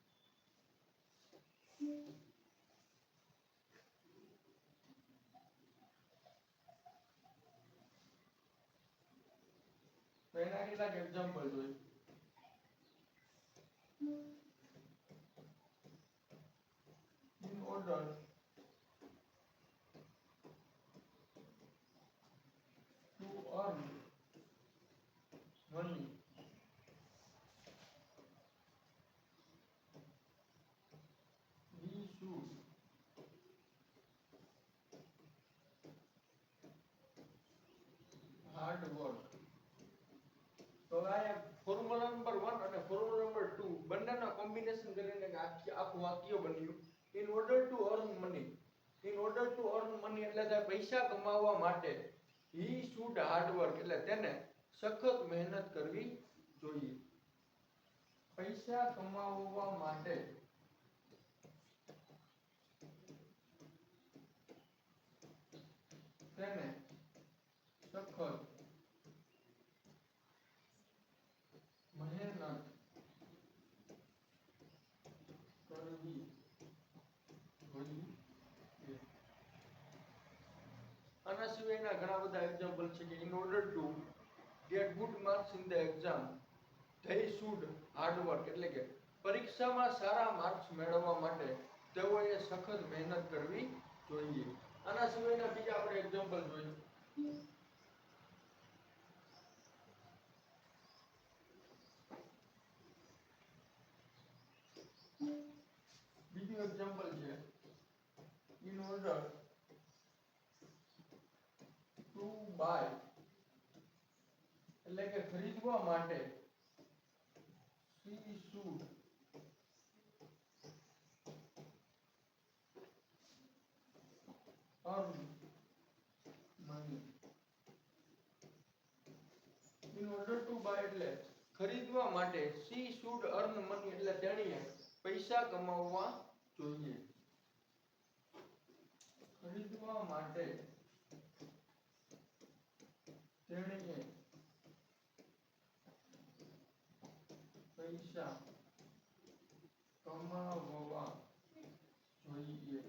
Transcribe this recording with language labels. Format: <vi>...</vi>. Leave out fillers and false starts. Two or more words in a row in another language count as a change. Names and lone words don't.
<gu>તો એના કેટલાક એક્ઝામ્પલ જોઈએ.</gu> <en>in order to earn money we should hard work.</en> <gu>તો આ</gu> <en>formula number</en> <gu>1 અને</gu> <en>formula number</en> <gu>2 બંનેના કોમ્બિનેશન કરીને આખું વાક્ય બન્યું.</gu> <en>in order to earn money. in order to earn money</en> <gu>એટલે થાય પૈસા કમાવવા માટે</gu> <en>he should hard work</en> <gu>એટલે તેને સખત મહેનત કરવી જોઈએ. પૈસા કમાવવા માટે તેને સખત મહેનત કરવી જોઈએ. આના સિવાયના ઘણા બધા એક્ઝામ્પલ છે કે</gu> <en>in order to get good marks in the exam they should hard work</en> <gu>એટલે કે પરીક્ષામાં સારા માર્ક્સ મેળવવા માટે તેઓએ સખત મહેનત કરવી જોઈએ. આના સિવાયના બીજા આપણે એક્ઝામ્પલ જોઈએ. બીજું એક્ઝામ્પલ છે</gu> <en>in order to buy</en> <gu>એટલે કે ખરીદવા માટે</gu> <en>she should earn money. In order to buy</en> <gu>એટલે ખરીદવા માટે</gu> <en>she should earn money</en> <gu>એટલે તેણીએ પૈસા કમાવવા જોઈએ. ખરીદવા માટે તેણીએ પૈસા કમાવવા જોઈએ.</gu>